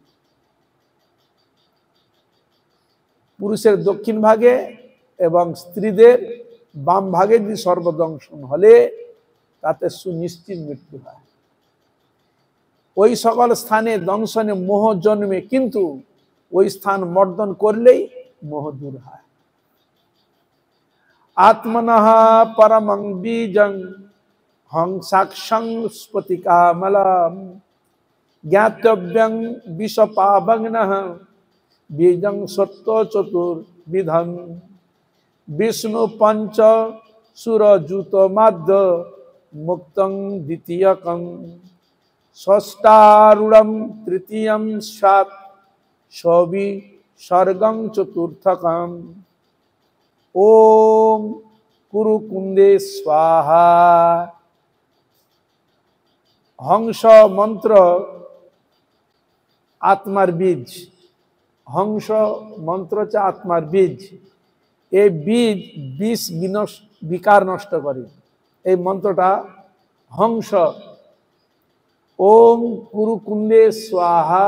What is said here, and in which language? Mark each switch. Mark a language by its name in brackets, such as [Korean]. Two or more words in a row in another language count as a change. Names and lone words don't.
[Bangla] পুরুষের দক্ষিণ ভাগে এবং স্ত্রীদের বাম ভাগে যদি সর্পদংশন হলে তাতে সুনিশ্চিত মৃত্যু হয়। ওই সকল স্থানে দংশনে মোহ জন্মে, কিন্তু ওই স্থান মর্দন করলেই মোহ দূর হয়। [Sanskrit] আত্মনঃ পরমং বীজং হংসাক্ষং স্ফটিকামলম জ্ঞাতব্যং বিষপাবগ্নঃ বীজং সত্য চতুর্বিধং বিষ্ণু পঞ্চ সুরযুত মাধ্য মুক্তং দ্বিতীয়কং ষষ্ঠারূঢ়ং তৃতীয়ং স্যাৎ সবি স্বর্গং চতুর্থকং। ওম কুরু কুণ্ড কুন্দে স্বাহা। [Bangla] হংস মন্ত্র আত্মার বীজ। হংস মন্ত্র হচ্ছে আত্মার বীজ। এই বীজ বিকার নষ্ট করে। এই মন্ত্রটা হংস। [Sanskrit] ওম কুরু কুন্দে স্বাহা।